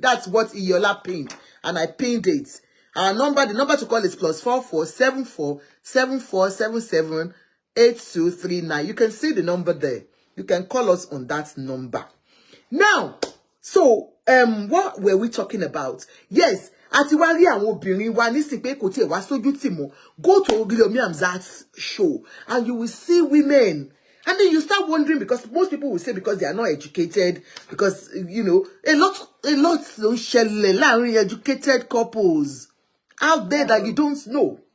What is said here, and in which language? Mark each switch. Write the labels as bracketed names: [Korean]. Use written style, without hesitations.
[English] That's what Iyola pinned. And I pinned it. Our number, the number to call is +447474778239. You can see the number there. You can call us on that number. Now, so what were we talking about? Yes, [Yoruba] àti wá rí àwọn obìnrin wa nísìn pé kò tiẹ̀ wá sójú tì mọ́. [English] Go to Ogilomi Hamzat's show and you will see women. And then you start wondering, because most people will say because they are not educated, because you know, a lot [Yoruba] ló ń ṣẹlẹ̀ láàrin [English] educated couples out there that you don't know.